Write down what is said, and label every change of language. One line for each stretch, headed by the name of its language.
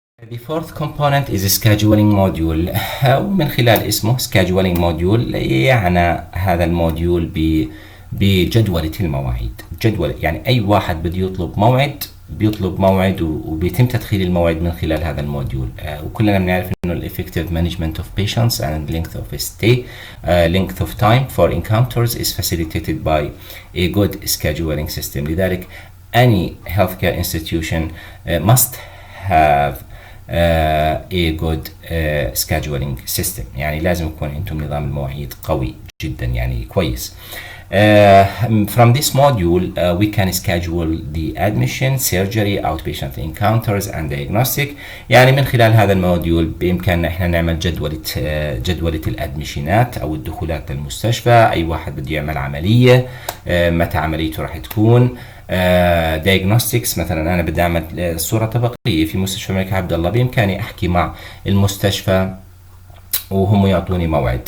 English: The fourth component is a scheduling module.
Arabic: ومن خلال اسمه scheduling module يعني هذا الموديول بجدولة المواعيد. جدول يعني أي واحد بده يطلب موعد بيطلب موعد وبيتم تدخيل الموعد من خلال هذا الموديول. وكلنا بنعرف إنه
English: effective management of patients and length of stay, length of time for encounters is facilitated by a good scheduling system. لذلك any healthcare institution must have a good scheduling system.
Arabic: يعني لازم يكون عندهم نظام المواعيد قوي جدا، يعني كويس.
English: From this module we can schedule the admission, surgery, outpatient encounters and diagnostic.
Arabic: يعني من خلال هذا الموديول بإمكاننا احنا نعمل جدولة الادميشنات او الدخولات للمستشفى، اي واحد بده يعمل عملية، متى عمليته راح تكون، diagnostics. مثلا انا بدي اعمل صورة طبقية في مستشفى الملك عبد الله، بامكاني احكي مع المستشفى وهم يعطوني موعد.